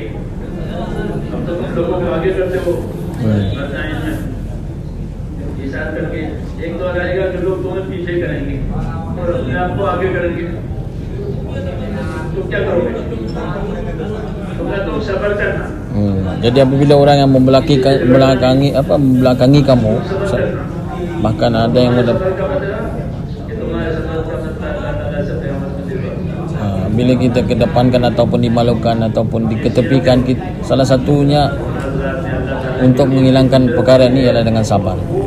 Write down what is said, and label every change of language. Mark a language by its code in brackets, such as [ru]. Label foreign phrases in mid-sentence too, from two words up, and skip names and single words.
[hi] अब तो तुम लोगों को आगे करते हो बताइन में इशारा करके, एक दौर आएगा कि लोग तुम्हें पीछे करेंगे और अपने आप को आगे करेंगे। तो क्या करोगे? तुम सबर करना। [ms] Jadi apabila orang yang membelakangi kamu, bahkan ada yang bila kita kedepankan ataupun dimalukan ataupun diketepikan, salah satunya untuk menghilangkan perkara ini ialah dengan sabar.